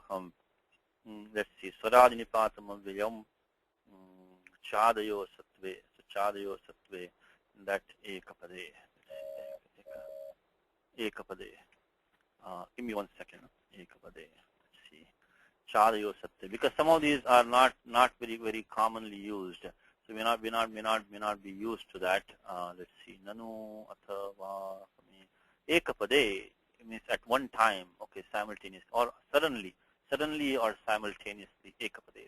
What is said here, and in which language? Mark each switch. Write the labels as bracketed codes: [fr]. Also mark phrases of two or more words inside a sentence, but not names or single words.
[en] Let's see. [sa] Swaradinipatamam Vilyam Chadayo Sattve. So Chadayo Sattve, [en] that Ekapade. Ekapade. Give me 1 second. Ekapade. Let's see. [sa] Chadayo Sattve. [en] Because some of these are not very, very commonly used. So may not be used to that. Let's see. [sa] Nanu Athava Ekapade [en] means at one time, okay, simultaneously, or suddenly or simultaneously, Ekapade.